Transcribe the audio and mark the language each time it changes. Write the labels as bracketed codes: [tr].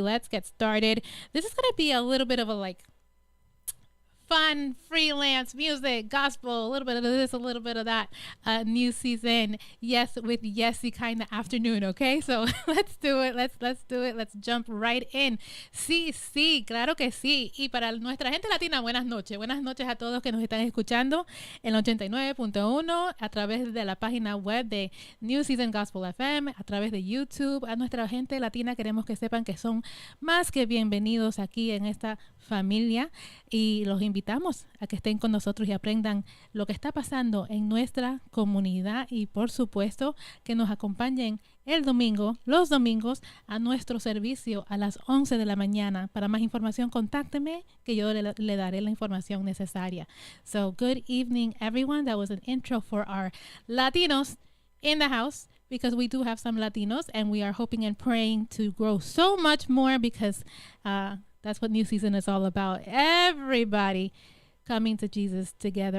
[en] Let's get started. This is going to be a little bit of a fun, freelance music, gospel, a little bit of this, a little bit of that, new season, Yes with Yesse kind of afternoon, okay? So let's do it, let's do it, let's jump right in. [es] Sí, claro que sí. Y para nuestra gente latina, buenas noches a todos que nos están escuchando en 89.1 a través de la página web de New Season Gospel FM, a través de YouTube. A nuestra gente latina queremos que sepan que son más que bienvenidos aquí en esta familia y los invitamos a que estén con nosotros y aprendan lo que está pasando en nuestra comunidad y por supuesto que nos acompañen los domingos a nuestro servicio a las 11 de la mañana. Para más información contácteme que yo le daré la información necesaria. [en] So good evening everyone. That was an intro for our Latinos in the house, because we do have some Latinos and we are hoping and praying to grow so much more, because that's what New Season is all about. Everybody coming to Jesus together.